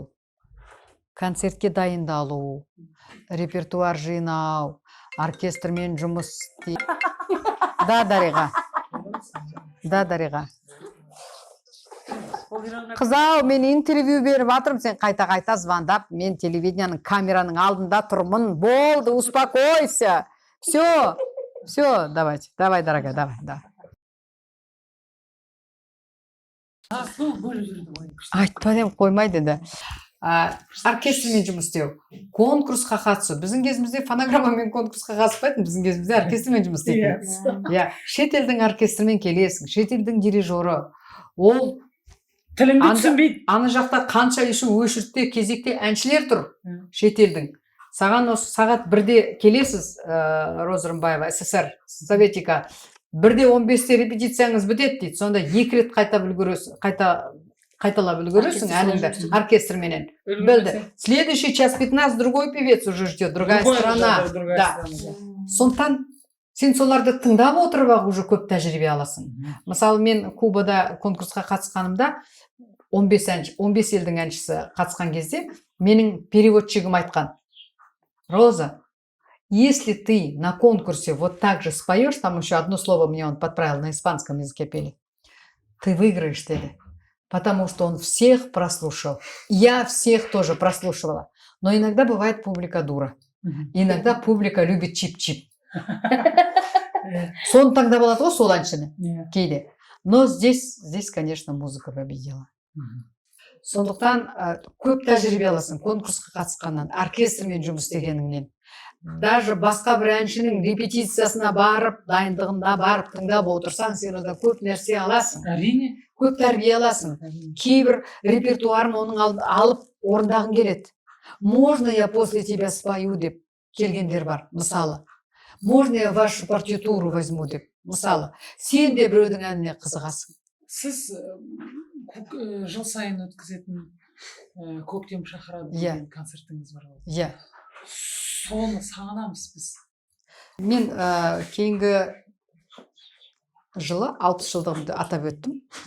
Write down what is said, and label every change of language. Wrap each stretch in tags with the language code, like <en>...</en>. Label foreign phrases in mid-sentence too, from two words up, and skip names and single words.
<kk>Концертке дайындалу, репертуар жинау, оркестрмен жұмыс істеу.</kk> <ru>Да, Дариға.</ru> <kk>Қызау, мен интервью беріп атырым, сен қайта звондап, мен телевидениyaның камераның алдында тұрмын. Болды,</kk> <ru>успокойся. Все, давай, дорогая, давай.</ru> <kk>Айтпа деп қоймайды да. Оркестрмен жұмыс істеу, конкурсқа қатысу. Біздің кезімізде фонограммамен конкурсқа қатыспайтын, біздің кезімізде оркестрмен жұмыс істейтін. Шетелдің оркестрмен келесің, шетелдің дирижері. Ол тіліңді түсінбейді. Аны жақта қанша өшіртте, кезекте әншілер тұр, шетелдің. Саған осы сағат 1-де келесіз, Роза Рымбаева, СССР, Советика. 1-де 15-те репетицияңыз бітеді дейді. Сонда 2 рет қайта Қайталап үлгересің Оркестр әніңді солай оркестрменен. Білді.</kk> <ru>Следующий час 15 другой певец уже ждет, другая страна. Да.</ru> <kk>Сондықтан сен соларды тыңдап отырып ақ уже көп тәжірибе аласың. Мысалы мен Кубада конкурсқа қатысқанымда 15 елдің әншісі қатысқан кезде менің переводчигім айтқан: Роза,</kk> <ru>если ты на конкурсе вот так же споешь, там еще одно слово мне он подправил, на испанском языке пели, ты выиграешь, деді. Потому что он всех прослушал. Я всех тоже прослушивала. Но иногда бывает публика дура. Иногда публика любит чип-чип.</ru> <kk>Соны таңдап алады ғой сол әншіні кейде.</kk> <ru>Но здесь, конечно, музыка победила.</ru> <kk>Сондықтан көп тәжірибе аласың конкурсқа қатысқаннан, оркестрмен жұмыс істегеніңнен. Даже басқа бір әншінің репетициясына барып, дайындығында барып тыңдап отырсаң, сен одан көп нәрсе аласың. Әрине. Көп тәрбие аласың. Кейбір репертуарын оның алып орындағың келеді.</kk> <ru>Можно я после тебя спою</ru> <kk>деп келгендер бар, мысалы.</kk> <ru>Можно я вашу партитуру возьму</ru> <kk>деп, мысалы. Сен де біреудің әніне қызығасың. Сіз жыл сайын өткізетін көктем шақырады деген концертіңіз бар ғой. Иә. Соны сағынамыз біз. Мен кейінгі жылы 60 жылдығымды атап өттім.</kk>